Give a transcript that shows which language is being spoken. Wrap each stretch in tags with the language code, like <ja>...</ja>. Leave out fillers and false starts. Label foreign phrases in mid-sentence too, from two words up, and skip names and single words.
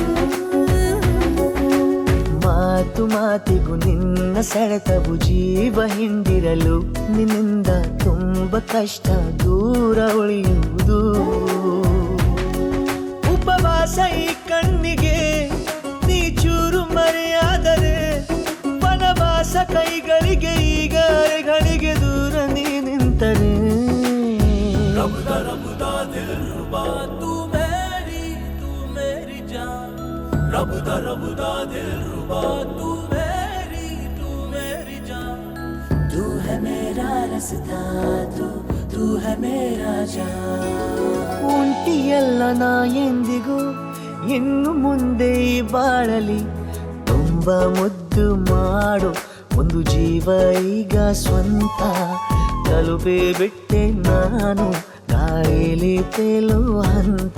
<kn>ಮಾತು ಮಾತಿಗೂ ನಿನ್ನ ಸೆಳೆತವು ಜೀವ ಹಿಂಡಿರಲು ನಿನ್ನಿಂದ ತುಂಬ ಕಷ್ಟ ದೂರ ಉಳಿಯುವುದು ಉಪವಾಸ ಈ ಕಣ್ಣಿಗೆ ನೀ ಚೂರು ಮರೆಯಾದರೆ ವನವಾಸ ಕೈಗಳಿಗೆ ಈಗಾರೆಗಳಿಗೆ ದೂರ ನೀ ನಿಂತರೆ</kn> <hi>रबदा दिल रुबा तू मेरी जान रबदा दिल रुबा तू मेरी जान तू है मेरा रास्ता तू है मेरा जान</hi> <kn>ಒಂಟಿಯಲ್ಲ ನಾ ಎಂದಿಗೂ ಇನ್ನು ಮುಂದೆ ಈ ಬಾಳಲಿ ತುಂಬ ಮುದ್ದು ಮಾಡು ಒಂದು ಜೀವ ಈಗ ಸ್ವಂತ ತಲುಪೇ ಬಿಟ್ಟೆ ನಾನು ಗಾಳಿಲಿ ತೇಲುವ ಹಂತ</kn>